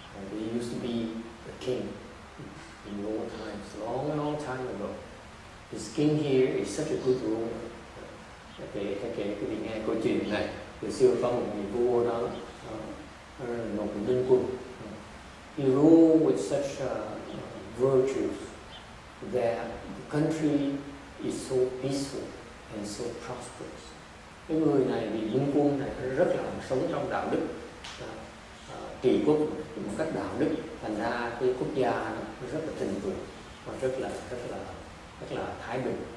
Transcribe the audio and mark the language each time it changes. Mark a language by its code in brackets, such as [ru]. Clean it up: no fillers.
[en] There used to be a king in old times, long time ago. This king here is such a good ruler. [vi] Kể quý vị nghe câu chuyện này. Từ xưa có một vị vua đó, một nhân quân. [en] He ruled with such virtues that the country is so peaceful and so prosperous. [vi] Cái người này, vị nhân quân này rất là sống trong đạo đức, trị quốc một cách đạo đức, thành ra cái quốc gia nó rất là thịnh vượng và rất là thái bình.